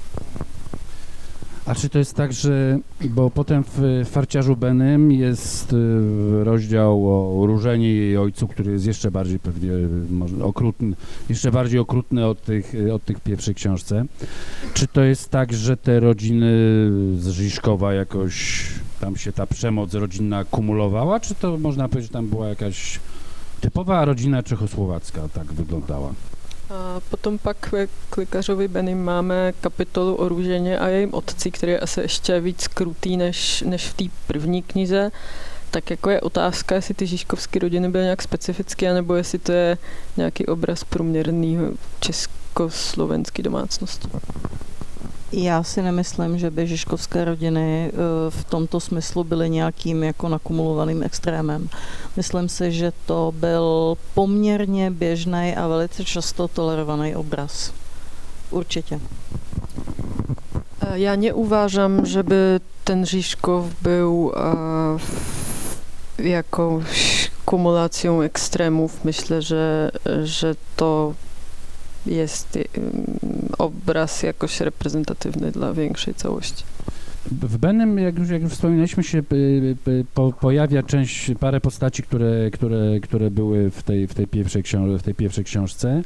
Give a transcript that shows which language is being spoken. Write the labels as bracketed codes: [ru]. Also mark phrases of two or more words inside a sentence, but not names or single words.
[pl] A czy to jest tak, że, bo potem w Farciarzu Benym jest rozdział o Różenie i jej ojcu, który jest jeszcze bardziej pewnie może okrutny, jeszcze bardziej okrutny od tych pierwszej książce. Czy to jest tak, że te rodziny z Žižkova jakoś, tam się ta przemoc rodzinna kumulowała, czy to można powiedzieć, że tam była jakaś typowa rodzina czechosłowacka, tak wyglądała? [cs] A potom pak ve Klikařovi Benym máme kapitolu o Růženě a jejím otci, který je asi ještě víc krutý než v té první knize. Tak jako je otázka, jestli ty žižkovské rodiny byly nějak specifické, anebo jestli to je nějaký obraz průměrného československé domácnosti. Já si nemyslím, že by žižkovské rodiny v tomto smyslu byly nějakým jako nakumulovaným extrémem. Myslím si, že to byl poměrně běžný a velice často tolerovaný obraz. Určitě. [pl] Já neuważam, żeby ten Žižkov był jakąś kumulacją ekstremów. Myślę, że to jest obraz jakoś reprezentatywny dla większej całości. W Benym, jak już wspominaliśmy, się pojawia parę postaci, które były w tej pierwszej książce.